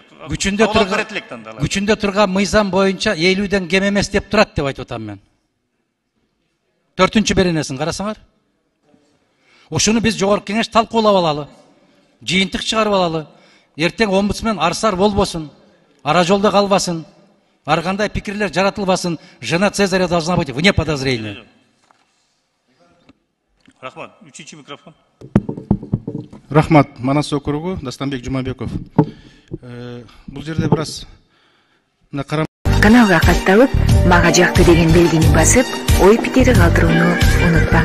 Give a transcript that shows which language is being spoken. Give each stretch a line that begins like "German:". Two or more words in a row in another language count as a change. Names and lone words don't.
Kyrgyz: Күчүндө турган мыйзам боюнча 50ден кем эмес деп турат деп айтып атам мен. 4-чү беренесин карасаңар. Ошону биз жогорку кеңеш талкуулап алалы. Жыйынтык чыгарып алалы. Эртең омбудсмен арсар болбосун, ара жолдо калбасын, ар кандай пикирлер жаратылбасын.
Russian: Жена Цезаря должна быть вне подозрения.
Kyrgyz: Рахмат. 3-чү микрофон. Рахмат. Манас округу, Дастанбек Жумабеков. Бул жерде бир аз Каналга катталып, мага жакты деген белгини басып, ой пикири калтырууну унутпаңыз.